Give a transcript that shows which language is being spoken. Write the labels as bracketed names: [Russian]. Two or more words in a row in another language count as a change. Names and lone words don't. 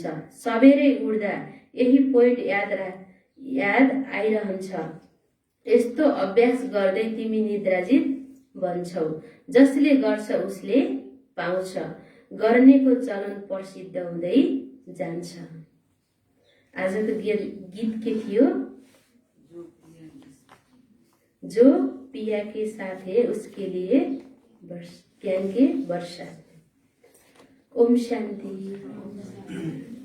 [Nepali] सबेरै उड्दा यही पोइन्ट याद आइरहन्छ। यस्तो अभ्यास गर्दै तिमी निद्राजित बन्छौ। जसले गर्छ उसले पाउँछ, गर्नेको चलन प्रसिद्ध हुँदै जान्छ। आजको गीत के थियो? [Hindi] जो पिया के साथ है उसके लिए ज्ञान के वर्षा। ओम शांति।